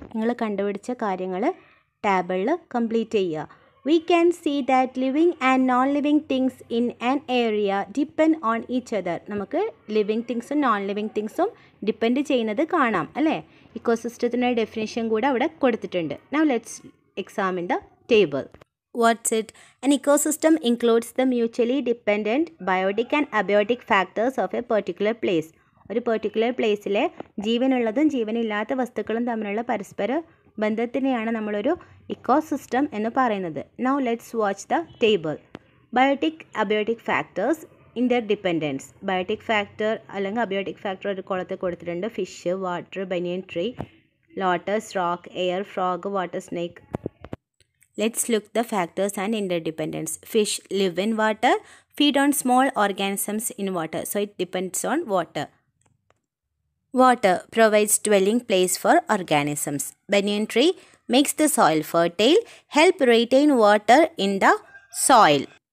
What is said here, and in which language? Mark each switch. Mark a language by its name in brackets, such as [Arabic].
[Malayalam] നിങ്ങൾ കണ്ടുപിടിച്ച കാര്യങ്ങൾ ടേബിളിൽ കംപ്ലീറ്റ് ചെയ്യുക. [English] We can see that living and non living things in an area depend on each other. [Malayalam] നമുക്ക് ലിവിങ് തിങ്സും നോൺ ലിവിങ് തിങ്സും ഡിപ്പെൻഡ് ചെയ്യുന്നത് കാണാം അല്ലേ. ഇക്കോസിസ്റ്റത്തിൻ്റെ ഡെഫിനേഷൻ കൂടെ അവിടെ കൊടുത്തിട്ടുണ്ട്. [English] Now let's examine the table. What's it? An ecosystem includes the mutually dependent biotic and abiotic factors of a particular place. [Malayalam] ഒരു particular പ്ലേസിലെ ജീവനുള്ളതും ജീവനില്ലാത്ത വസ്തുക്കളും തമ്മിലുള്ള പരസ്പര ബന്ധത്തിനെയാണ് നമ്മളൊരു ഇക്കോസിസ്റ്റം എന്ന് പറയുന്നത്. [English] Now let's watch the table. Biotic abiotic factors interdependence. [Malayalam] Biotic factor അല്ലെങ്കിൽ abiotic factor ഒരു കോളത്തിൽ കൊടുത്തിട്ടുണ്ട്. Fish, water, banian tree, lotus, rock, air, frog, water snake. [English] Let's look the factors and interdependence. Fish live in water, feed on small organisms in water. So it depends on water. Water provides dwelling place for organisms. Banyan tree makes the soil fertile, help retain water in the soil.